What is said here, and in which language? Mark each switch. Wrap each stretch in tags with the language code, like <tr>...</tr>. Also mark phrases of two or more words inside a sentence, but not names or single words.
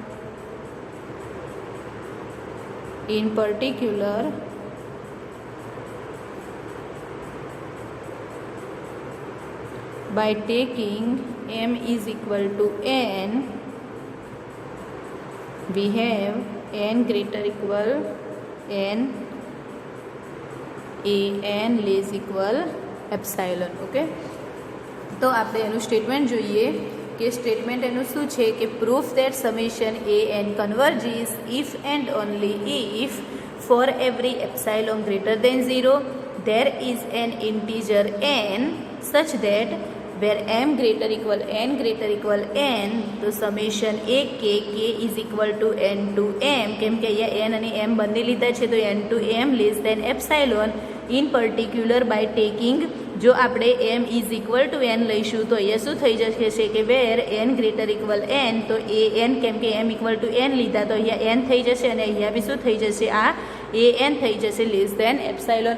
<en>In particular, by taking m is equal to n, we have n greater equal n, a n less equal epsilon. Okay,</en> <gu>તો આપણે એનું સ્ટેટમેન્ટ જોઈએ કે સ્ટેટમેન્ટ એનું શું છે કે</gu> <en>proof that summation a n converges if and only if for every epsilon greater than 0 there is an integer n such that where m greater equal n તો summation a k is equal to n to m,</en> <gu>કેમ કે અહીંયા n અને m બંને લીધા છે તો</gu> <en>n to m less than epsilon. in particular by taking,</en> <gu>જો આપણે</gu> <en>m is equal to n</en> <gu>લઈશું તો અહીંયા શું થઈ જશે કે</gu> <en>where n greater equal n,</en> <gu>તો એ n કેમ કે</gu> <en>m equal to n</en> <gu>લીધા તો અહીંયા n થઈ જશે અને અહીંયા બી શું થઈ જશે, આ એ n થઈ જશે</gu> <en>less than epsilon.</en>